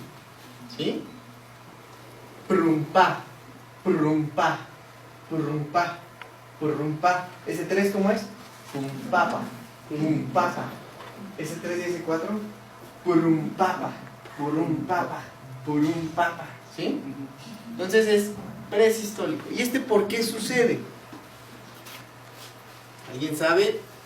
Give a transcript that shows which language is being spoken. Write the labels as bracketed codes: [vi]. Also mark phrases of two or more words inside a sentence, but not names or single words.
[es] ¿Sí? Prumpa, prumpa, prumpa. purrum pa. Ese 3 ¿cómo es? Pum papa, pum papa. Ese 3 y ese 4, purrum papa, purrum papa, purrum papa. ¿Sí? Entonces es presistólico. ¿Y este por qué sucede? ¿Alguien sabe?